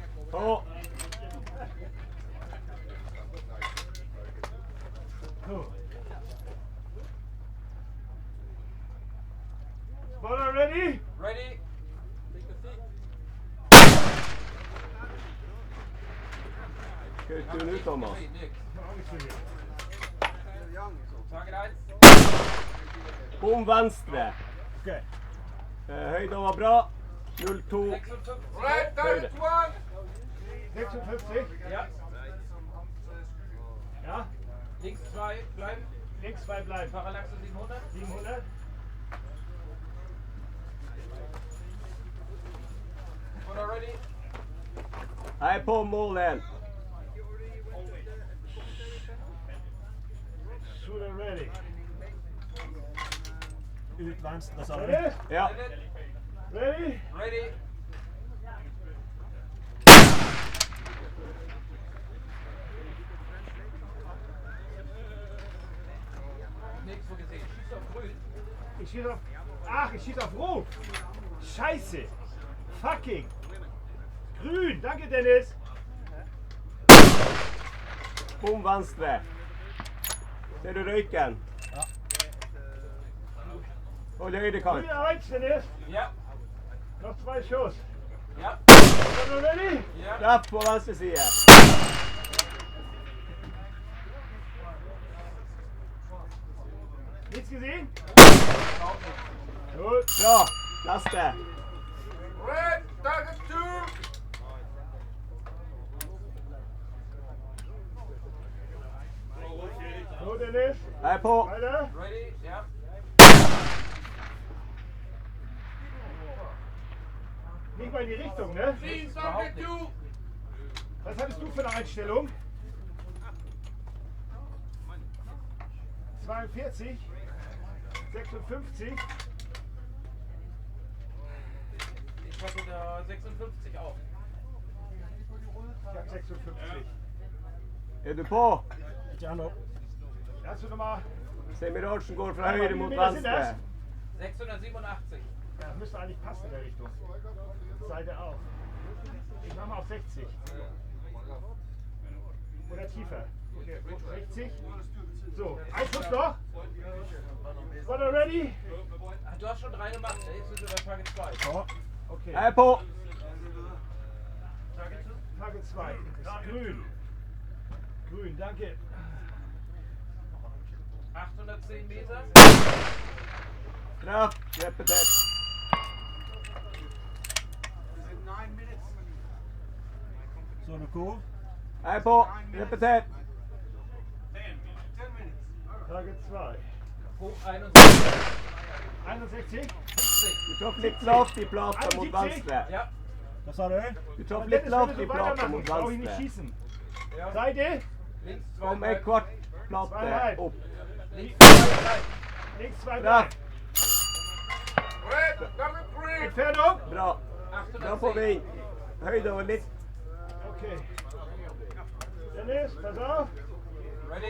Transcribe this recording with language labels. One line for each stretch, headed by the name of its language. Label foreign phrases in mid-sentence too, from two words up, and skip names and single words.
English: Oh. Spotter ready? Ready.
Norwegian: Hva du nå, Thomas?
English: Target 1.
Norwegian: Bom venstre.
English: Okay.
Norwegian: Høyden var bra. 0-2.
English: Right, target 1. 56.
German: Ja. Ja. Links 2 bleiben. Links 2 bleiben. Parallaxe 700. 700.
English: Spotter ready.
Norwegian: Jeg er på mål 1.
English: Shooter ready.
Norwegian: Ut venstre, sa du?
English: Ready? Ja. Ready? Ready.
German: Nichts so gesehen. Schießt auf grün. Ich schieße auf... Ach, ich schieße auf Rot. Scheiße. Fucking. Grün. Danke, Dennis.
Norwegian: Bom venstre. Ser du røyken? Ja. Hold høydekant.
German: Grün 1, Dennis. Ja. Noch 2 Schuss. Ja.
English: Are you ready? Ja.
Norwegian: Treff på venstre side.
German: Nichts gesehen? Überhaupt nicht. Gut.
Norwegian: Bra. Neste.
English: Red, target 2.
German: So, Dennis.
Norwegian: Jeg er på.
German: Weiter.
English: Ready. Ja.
German: Nicht mal in die Richtung, ne? Überhaupt nicht. Was hattest du für eine Einstellung? 42, 56. Ich hatte da 56 auch. Ich hab 56.
Norwegian: Er du på? Ikke ennå.
German: Hast du nochmal?
Norwegian: Semirasjen går fra høyre mot venstre. 687.
German: Ja, das müsste eigentlich passen in der Richtung. Seite auch. Ich mach mal auf 60. Oder tiefer. Okay, 60. So, ein Schuss noch.
English: Spotter ready?
German: Ach, du hast schon 3 gemacht. Jetzt sind wir bei Target 2. Ja. Okay.
Norwegian: Jeg er på.
German: Target 2. Grün. Grün, danke. 810 Meter.
Norwegian: Treff. Repetert. Så du hvor? Jeg er på. Repetert. Target 2.
German: Hoch 61. 61. 70.
Norwegian: Du traff litt lavt i plata mot venstre. Ja. Hva sa du? Du traff
German: Dennis,
Norwegian: litt
German: wenn
Norwegian: lavt
German: du
Norwegian: i
German: so
Norwegian: plata
German: weitermachen,
Norwegian: mot
German: brauche ich nicht
Norwegian: venstre.
German: schießen. Ja. Seite. Links 2
Norwegian: Kom en
German: bleiben.
Norwegian: kvart plate opp.
German: Links 2 bleiben. Links 2
Norwegian: Treff.
German: bleiben.
English: Red, target 3.
German: Entfernung.
Norwegian: Bra. Bra på 810. vind. Høyden var litt.
German: Okay. Dennis, pass auf.
English: Ready.